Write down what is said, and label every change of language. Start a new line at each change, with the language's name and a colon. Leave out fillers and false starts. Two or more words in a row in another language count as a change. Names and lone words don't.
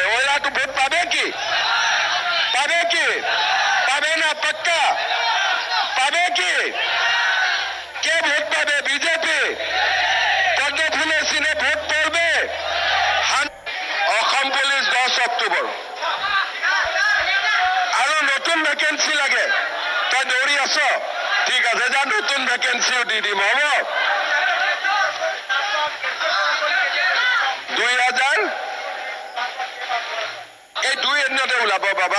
Bangla: ওরা তো ভোট পাবে কি? পাবে কি? পাবে না? পাক্কা পাবে কি? কে ভোট পাবে? বিজেপি। পদ্ম ফুলের সিনে ভোট পড়বে।
Assamese: অসম পুলিশ 10 অক্টোবর আৰু নতুন ভেকেন্সি লাগে। তই দৌৰি আছ? ঠিক আছে, যা নতুন ভেকেন্সিও দি দিম, হ'ব? 2000 এই 2 এদিনতে ওলাব বাবা।